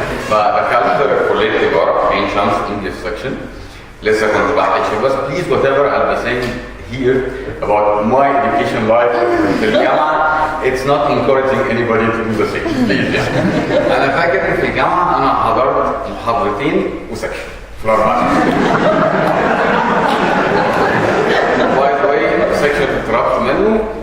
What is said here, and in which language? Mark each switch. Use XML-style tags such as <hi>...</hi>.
<ar>فدخلت كلية تجارة في عين شمس English section. لسه كنت بحكي بس</ar> <en>please whatever I'll be saying here about my education life</en> <ar>في الجامعة</ar> <en>it's not encouraging anybody to do the same please يعني.</en> <ar>أنا فاكر في الجامعة أنا حضرت محاضرتين وسكشن في الأربعة.</ar> <en>by the way</en> <ar>السكشن اتطردت منه</ar>